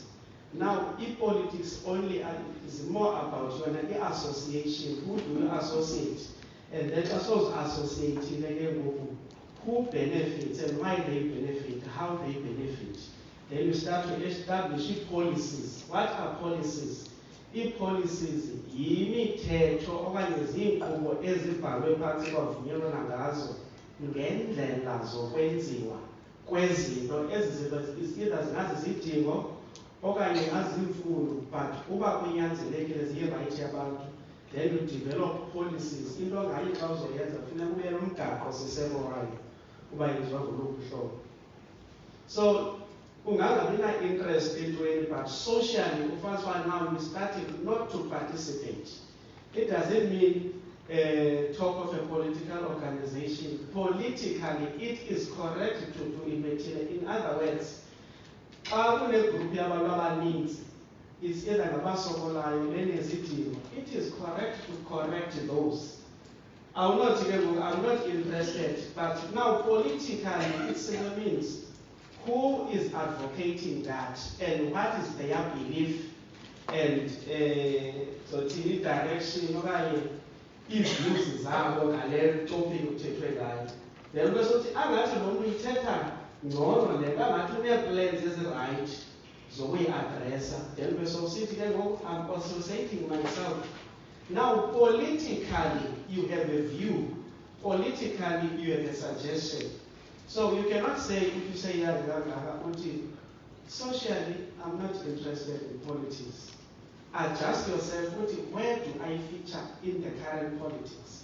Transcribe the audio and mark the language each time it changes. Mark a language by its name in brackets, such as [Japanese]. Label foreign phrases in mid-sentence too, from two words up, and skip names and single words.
[English] Now, politics only is more about the association. Who do you associate? And then also associating who benefits and why they benefit, how they benefit. Then you start to establish policies. What are policies? Policies [Xhosa] yimithetho okanye ziinkqubo ezibhalwe phantsi kwavunyelwana ngazo ngendlela zokwenziwa kwezinto either zingazizidingo okanye azimfuno, but uba kunyanzelekile ziyirayithi yabantu, [English] then you develop policies. [Xhosa] Into ngayo xa uzoyenza funeka ube nomgaqo siseko wayo uba yenziwa ngoluphi uhlobo. So ungangabi na-interest entweni, [English] but socially first one now you started not to participate. It doesn't mean talk of a political organization. Politically, it is correct to imitate. In other words, it's either it is correct to correct those. I'm not interested, but now politically it simply means who is advocating that and what is their belief and so the direction if [Xhosa] zabo ngale [English] topic [Xhosa] uthethwe ngayo. Then besothi angathi lo muntu ithetha ngcono le angathi une-plans ezi-right zokuyi-addressa. [English] Then [Xhosa] besosithi ke ngoku [English] I'm associating myself. Now politically you have a view, politically you have a suggestion. So you cannot say, if you say socially I'm not interested in politics. Adjust yourself, where do I feature in the current politics?